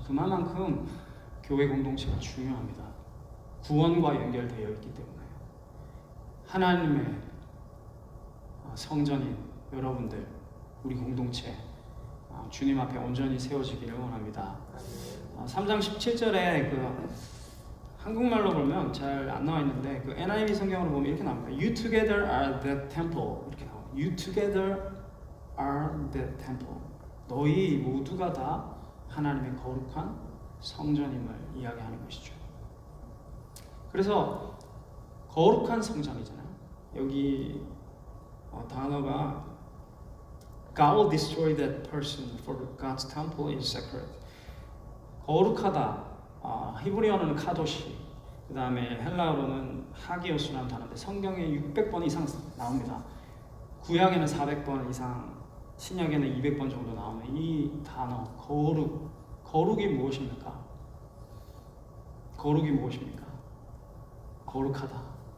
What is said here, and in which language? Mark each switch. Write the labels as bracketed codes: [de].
[ko] 그만큼 교회 공동체가 중요합니다. 구원과 연결되어 있기 때문에 하나님의 성전인 여러분들, 우리 공동체 주님 앞에 온전히 세워지기를 원합니다. 3장 17절에 한국말로 보면 잘 안 나와 있는데 그 NIV 성경으로 보면 이렇게 나옵니다. [en] You together are the temple. [ko] 이렇게 나와요. [en] You together are the temple. [ko] 너희 모두가 다 하나님의 거룩한 성전임을 이야기하는 것이죠. 그래서 거룩한 성전이잖아요. 여기 단어가 [en] God will destroy that person for God's temple is sacred. [ko] 거룩하다. 히브리어는 카도시, 그 다음에 헬라어로는 하기오스라는 단어인데 성경에 600번 이상 나옵니다. 구약에는 400번 이상, 신약에는 200번 정도 나오는 이 단어 거룩. 거룩이 무엇입니까? 거룩이 무엇입니까? 거룩하다.